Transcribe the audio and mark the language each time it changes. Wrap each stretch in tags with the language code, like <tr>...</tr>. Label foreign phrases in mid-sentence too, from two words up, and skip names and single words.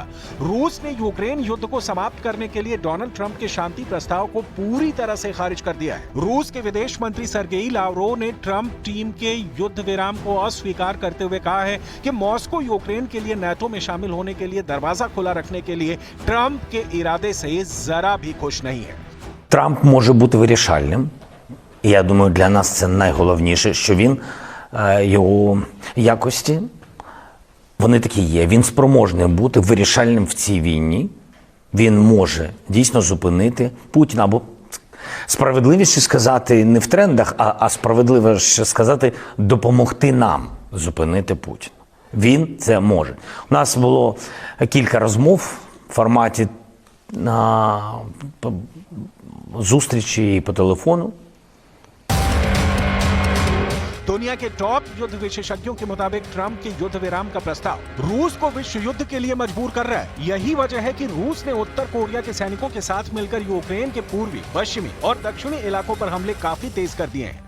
<hi>रूस ने यूक्रेन युद्ध को समाप्त करने के लिए डोनाल्ड ट्रंप के शांति प्रस्ताव को पूरी तरह से खारिज कर दिया है। रूस के विदेश मंत्री सर्गेई लावरोव ने ट्रंप टीम के युद्ध विराम को अस्वीकार करते हुए कहा है कि मॉस्को यूक्रेन के लिए नाटो में शामिल होने के लिए दरवाजा खुला रखने के लिए ट्रंप के इरादे से जरा भी खुश नहीं है।</hi> <uk>Трамп може бути вирішальним. І я думаю, для нас це найголовніше, що він, його якості Вони такі є. Він спроможний бути вирішальним в цій війні. Він може дійсно зупинити Путіна. Або справедливіше сказати не в трендах, а справедливіше сказати допомогти нам зупинити Путіна. Він це може. У нас було кілька розмов в форматі зустрічі по телефону.</uk> <hi>दुनिया के टॉप युद्ध विशेषज्ञों के मुताबिक ट्रंप के युद्ध विराम का प्रस्ताव रूस को विश्व युद्ध के लिए मजबूर कर रहा है। यही वजह है कि रूस ने उत्तर कोरिया के सैनिकों के साथ मिलकर यूक्रेन के पूर्वी, पश्चिमी और दक्षिणी इलाकों पर हमले काफी तेज कर दिए हैं।</hi>